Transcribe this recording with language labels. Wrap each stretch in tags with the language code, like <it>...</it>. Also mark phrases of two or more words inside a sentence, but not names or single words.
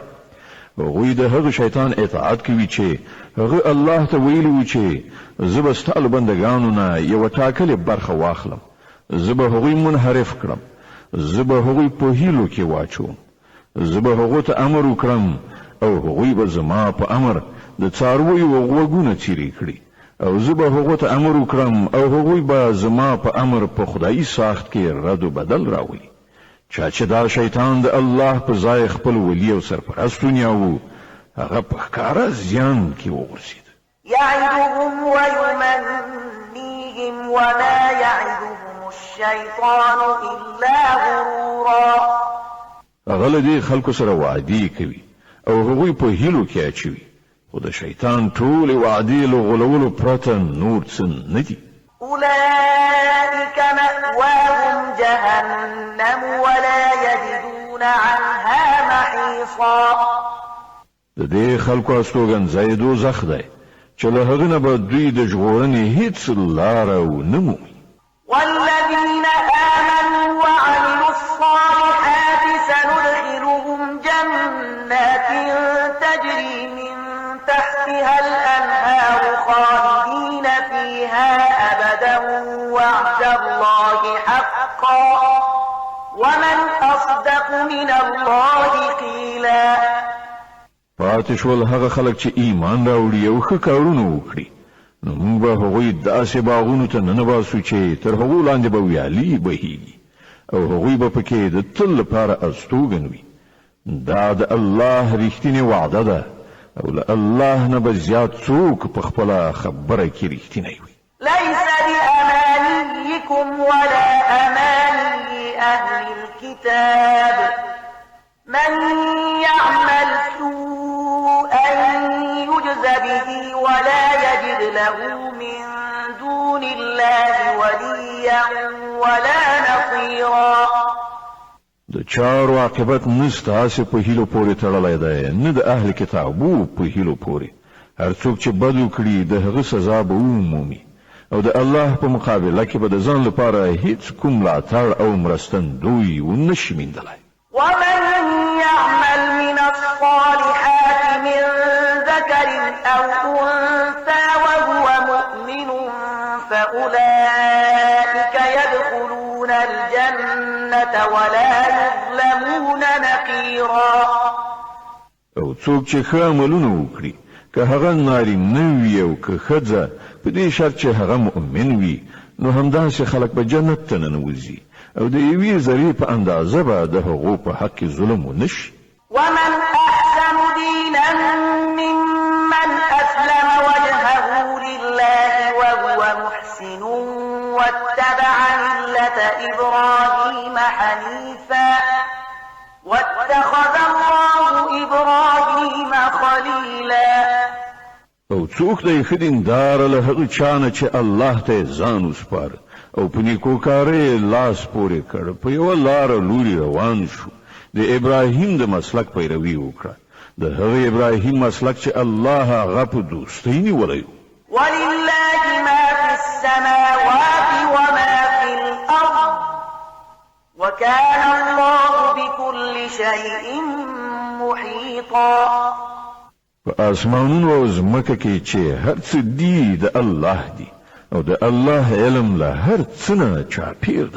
<ps>هغوی د هغه شیطان اطاعت کوي چې هغه الله ته ویلي چې زه به ستا له بندګانو نه یوه ټاکلې برخه واخلم، زه به هغوی منحرف کړم، زه به هغوی په هیلو کې واچوم، زه به هغو ته امر وکړم او هغوی به زما په امر د څارویو غوږونه څیرې کړي، او زه به هغو ته امر وکړم او هغوی به زما په امر په خدایي ساخت کې رد و بدل راولي. چا چې دا شیطان د الله په ځای خپل ولی او سرپرست ونیاوه هغه په ښکاره زیان کې وغورځېد.</ps> <ar>يعدهم ويمنيهم وما يعدهم الشيطان إلا غرورا.</ar> <ps>هغه له دې خلکو سره وعدې کوي او هغوی په هیلو کې اچوي، خو د شیطان ټولې وعدې له غولولو پرته نور څه نه دي.</ps> <ar>أولئك مأواهم جهنم ولا يجدون عنها محيصا.</ar> <ps>د دې خلکو استوګنځی دوزخ دی چې له هغه نه به دوی د ژغورنې هیڅ لاره ونه مومي.</ps> <ar>والذين آمنوا وعملوا الصالحات سندخلهم جنات تجري من تحتها الأنهار خالدين فيها أبدا وعد الله حقا ومن أصدق من الله قيلا.</ar> <ps>پاتې شول هغه خلک چې ایمان راوړي او ښه کارونه وکړي، نو موږ به هغوی داسې باغونو ته ننباسو چې تر هغو لاندې به ویالې بهیږي او هغوی به پکې د تل لپاره استوګن وي. دا د الله رښتینې وعده ده او له الله نه به زیات څوک په خپله خبره کې رښتینی وي.</ps> <ar>ليس بأمانيكم ولا أماني أهل الكتاب من يعمل سوءا يجز به ولا يجد له من دون الله وليا ولا نصيرا.</ar> <ps>د چارو عاقبت نستاسې په هیلو پورې تړلی دی، نه د اهل کتابو په هیلو پورې. هر څوک چې بد وکړي د هغه سزا به ومومي او د الله په مقابله کې به د ځان لپاره هیڅ کوم ملاتړ او مرستندوی ونه شي موندلی.</ps> <ar>ومن يعمل من الصالحات من ذكر أو أنثى وهو مؤمن فأولئك يدخلون الجنة ولا يظلمون نقيرا.</ar> <ps>او څوک چې ښه عملونه وکړي که هغه نارینه وي او که ښځه په دې شرط چې هغه مؤمن وي نو همداسې خلک به جنت ته ننوځي او د یوې ذرې په اندازه به د هغو په حق کې ظلم ونه شي.</ps> <ar>ومن أحسن دينا ممن أسلم وجهه لله وهو محسن واتبع ملة إبراهيم حنيفا واتخذ الله إبراهيم خليلا.</ar> <ps>او څوک دی ښه دینداره له هغه چا نه چې الله ته ځان وسپاره او په نیکوکارۍ لاس پورې کړ، په یوه لاره لوري روان شو، د ابراهیم د مسلک پیروي وکړه، د هغه ابراهیم مسلک چې الله هغه په دوستۍ نیولی و.</ps> <ar>ولله ما في السماوات وما في الأرض وكان الله بكل شيء محيطا.</ar> <ps>په اسمانونو او ځمکه کې چې هر څه دی د الله دی او د الله علم له هر څه نه چاپیر دی.</ps>